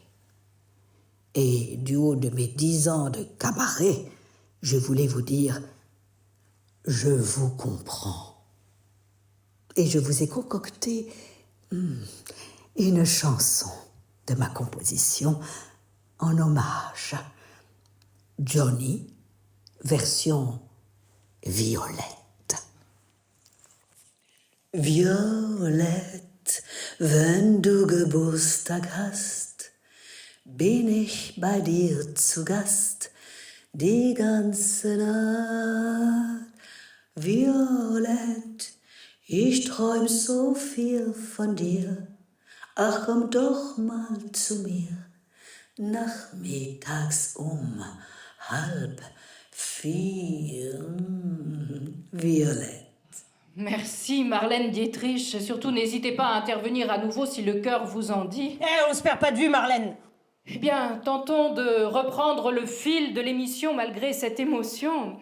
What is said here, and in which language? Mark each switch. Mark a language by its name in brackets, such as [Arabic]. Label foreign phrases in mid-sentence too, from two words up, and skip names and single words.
[French] Et du haut de mes 10 ans de cabaret, je voulais vous dire, je vous comprends. Et je vous ai concocté une chanson de ma composition en hommage. Johnny, version Violette. [German] Violett, wenn du Geburtstag hast, bin ich bei dir zu Gast die ganze Nacht. Violett, ich träum so viel von dir, ach komm doch mal zu mir, nachmittags 3:30. [French] Violette. Merci, Marlène Dietrich. Surtout, n'hésitez pas à intervenir à nouveau si le cœur vous en dit. On se perd pas de vue, Marlène. Eh bien, tentons de reprendre le fil de l'émission malgré cette émotion.